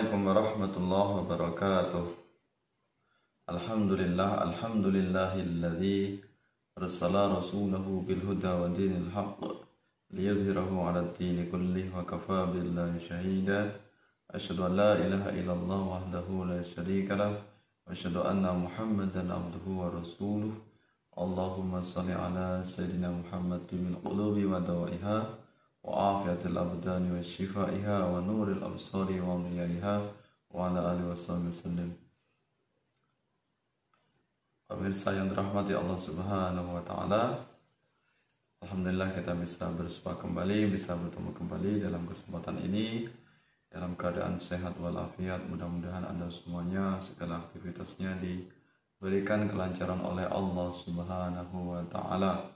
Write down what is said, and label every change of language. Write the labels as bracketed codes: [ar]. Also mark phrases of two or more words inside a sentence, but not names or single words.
[ar] ورحمة الله وبركاته. الحمد لله الذي أرسل رسوله بالهدى ودين الحق ليظهره على الدين كله وكفى بالله شهيدا. أشهد أن لا إله إلا الله وحده لا شريك له وأشهد أن محمدا عبده ورسوله. اللهم صل على سيدنا محمد من قلوب ودوائها وعافية الأبدان وشفائها ونور الأبصار ومياهها وعلى آله وسلم. [id] Pemirsa yang dirahmati [ar] الله سبحانه وتعالى, [id] alhamdulillah kita bisa bersua kembali, bisa bertemu kembali dalam kesempatan ini dalam keadaan sehat walafiat. Mudah-mudahan Anda semuanya segala aktivitasnya diberikan kelancaran oleh [ar] الله سبحانه وتعالى.